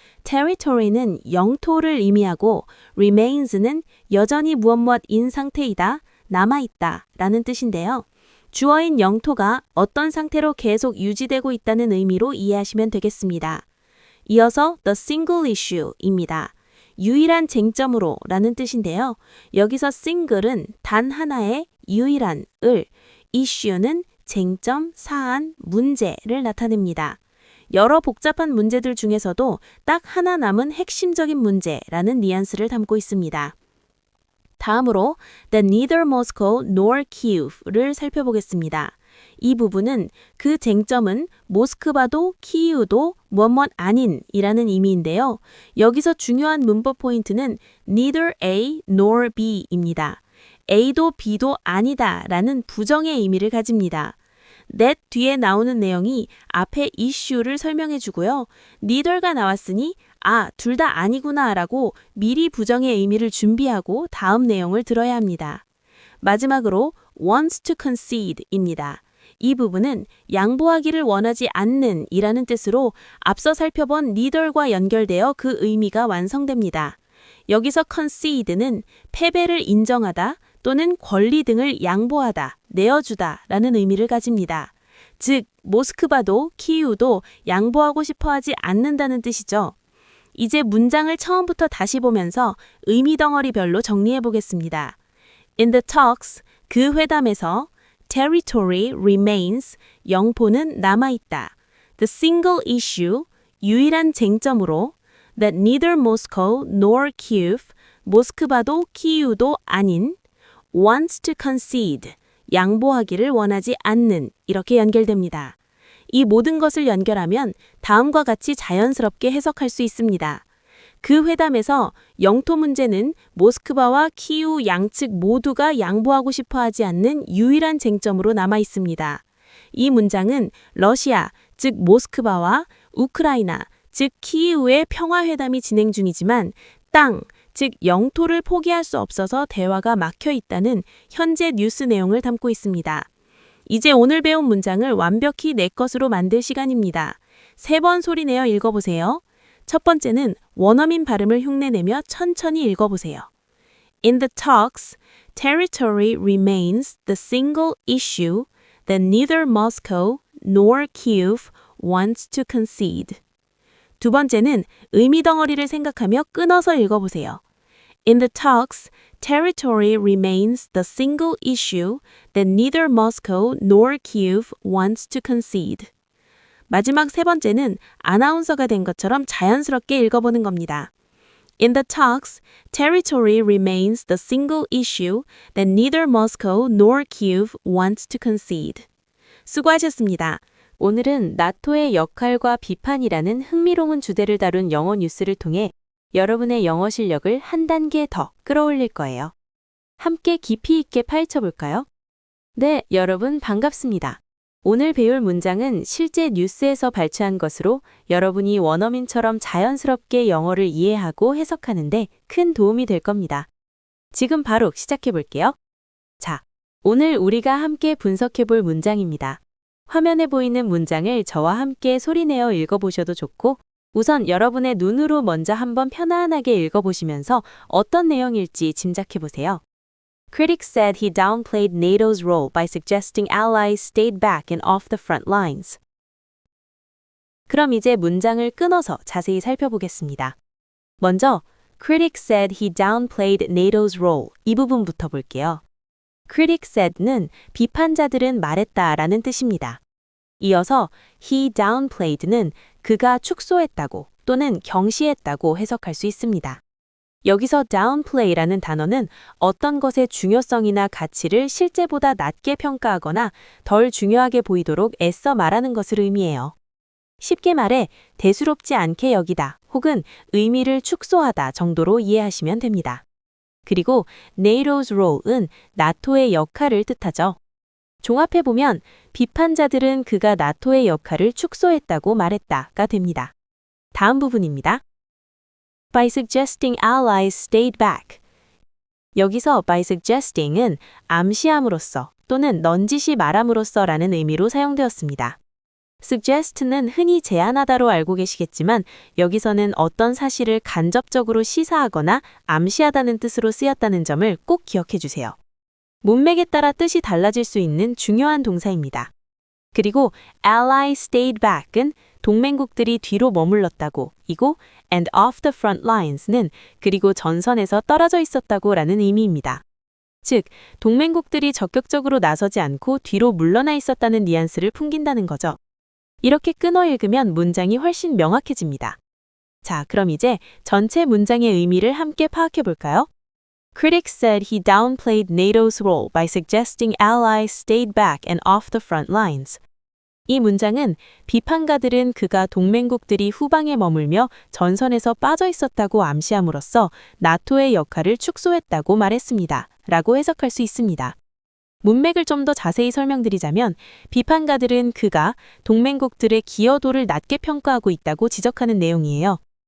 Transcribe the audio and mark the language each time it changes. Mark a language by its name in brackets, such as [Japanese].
[Korean] territory는 영토를 의미하고 remains는 여전히 무엇인 상태이다, 남아있다 라는 뜻인데요. 주어인 영토가 어떤 상태로 계속 유지되고 있다는 의미로 이해하시면 되겠습니다. 이어서 [English] the single issue입니다. [Korean] 유일한 쟁점으로 라는 뜻인데요. 여기서 single은 단 하나의 유일한 을, issue는 쟁점, 사안, 문제를 나타냅니다. 여러 복잡한 문제들 중에서도 딱 하나 남은 핵심적인 문제라는 뉘앙스를 담고 있습니다. 다음으로 [English] that neither Moscow nor Kyiv를 [Korean] 살펴보겠습니다. 이 부분은 그 쟁점은 모스크바도 키이우도 무엇 아닌 이라는 의미인데요. 여기서 중요한 문법 포인트는 [English] neither A nor B [Korean] 입니다. A도 B도 아니다 라는 부정의 의미를 가집니다. that 뒤에 나오는 내용이 앞에 issue를 설명해 주고요. neither가 나왔으니 둘 다 아니구나 라고 미리 부정의 의미를 준비하고 다음 내용을 들어야 합니다. 마지막으로 [English] wants to concede입니다. [Korean] 이 부분은 양보하기를 원하지 않는 이라는 뜻으로 앞서 살펴본 neither과 연결되어 그 의미가 완성됩니다. 여기서 concede는 패배를 인정하다 또는 권리 등을 양보하다, 내어주다 라는 의미를 가집니다. 즉, 모스크바도 키이우도 양보하고 싶어하지 않는다는 뜻이죠. 이제 문장을 처음부터 다시 보면서 의미 덩어리별로 정리해 보겠습니다. [English] In the talks, [Korean] 그 회담에서 [English] territory remains, [Korean] 영토는 남아있다. [English] The single issue, [Korean] 유일한 쟁점으로 [English] that neither Moscow nor Kyiv, [Korean] 모스크바도 키이우도 아닌 [English] wants to concede, [Korean] 양보하기를 원하지 않는 이렇게 연결됩니다. 이 모든 것을 연결하면 다음과 같이 자연스럽게 해석할 수 있습니다. 그 회담에서 영토 문제는 모스크바와 키이우 양측 모두가 양보하고 싶어하지 않는 유일한 쟁점으로 남아 있습니다. 이 문장은 러시아, 즉 모스크바와 우크라이나, 즉 키이우의 평화회담이 진행 중이지만 땅, 즉 영토를 포기할 수 없어서 대화가 막혀 있다는 현재 뉴스 내용을 담고 있습니다. 이제 오늘 배운 문장을 완벽히 내 것으로 만들 시간입니다. 3번 소리내어 읽어보세요. 첫 번째는 원어민 발음을 흉내내며 천천히 읽어보세요. [English] In the talks, territory remains the single issue that neither Moscow nor Kyiv wants to concede. [Korean] 두 번째는 의미 덩어리를 생각하며 끊어서 읽어보세요. [English] In the talks, territory remains the single issue that neither Moscow nor Kyiv wants to concede. [Korean] 마지막 세 번째는 아나운서가 된 것처럼 자연스럽게 읽어보는 겁니다. [English] In the talks, territory remains the single issue that neither Moscow nor Kyiv wants to concede. [Korean] 수고하셨습니다. 오늘은 나토의 역할과 비판이라는 흥미로운 주제를 다룬 영어 뉴스를 통해 여러분의 영어 실력을 한 단계 더 끌어올릴 거예요. 함께 깊이 있게 파헤쳐 볼까요? 네, 여러분 반갑습니다. 오늘 배울 문장은 실제 뉴스에서 발췌한 것으로 여러분이 원어민처럼 자연스럽게 영어를 이해하고 해석하는데 큰 도움이 될 겁니다. 지금 바로 시작해 볼게요. 자, 오늘 우리가 함께 분석해 볼 문장입니다. 화면에 보이는 문장을 저와 함께 소리내어 읽어보셔도 좋고, 우선 여러분의 눈으로 먼저 한번 편안하게 읽어보시면서 어떤 내용일지 짐작해 보세요. [English] Critics said he downplayed NATO's role by suggesting allies stayed back and off the front lines. [Korean] 그럼 이제 문장을 끊어서 자세히 살펴보겠습니다. 먼저, [English] Critics said he downplayed NATO's role [Korean] 이 부분부터 볼게요. [English] Critics said [Korean] 는 비판자들은 말했다라는 뜻입니다. 이어서 [English] he downplayed [Korean] 는 그가 축소했다고 또는 경시했다고 해석할 수 있습니다. 여기서 downplay라는 단어는 어떤 것의 중요성이나 가치를 실제보다 낮게 평가하거나 덜 중요하게 보이도록 애써 말하는 것을 의미해요. 쉽게 말해 대수롭지 않게 여기다 혹은 의미를 축소하다 정도로 이해하시면 됩니다. 그리고 [English] NATO's role [Korean] 은 나토의 역할을 뜻하죠. 종합해보면 비판자들은 그가 나토의 역할을 축소했다고 말했다가 됩니다. 다음 부분입니다. [English] By suggesting allies stayed back. [Korean] 여기서 [English] by suggesting [Korean] 은 암시함으로써 또는 넌지시 말함으로써라는 의미로 사용되었습니다. suggest는 흔히 제안하다로 알고 계시겠지만 여기서는 어떤 사실을 간접적으로 시사하거나 암시하다는 뜻으로 쓰였다는 점을 꼭 기억해 주세요. 문맥에 따라 뜻이 달라질 수 있는 중요한 동사입니다. 그리고 [English] allies stayed back [Korean] 은 동맹국들이 뒤로 머물렀다고 이고 [English] and off the front lines [Korean] 는 그리고 전선에서 떨어져 있었다고 라는 의미입니다. 즉, 동맹국들이 적극적으로 나서지 않고 뒤로 물러나 있었다는 뉘앙스를 풍긴다는 거죠. 이렇게 끊어 읽으면 문장이 훨씬 명확해집니다. 자, 그럼 이제 전체 문장의 의미를 함께 파악해 볼까요? [English] Critics said he downplayed NATO's role by suggesting allies stayed back and off the front lines. [Korean] 이 문장은 비판가들은 그가 동맹국들이 후방에 머물며 전선에서 빠져 있었다고 암시함으로써 나토의 역할을 축소했다고 말했습니다. 라고 해석할 수 있습니다. 문맥을 좀 더 자세히 설명드리자면 비판가들은 그가 동맹국들의 기여도를 낮게 평가하고 있다고 지적하는 내용이에요.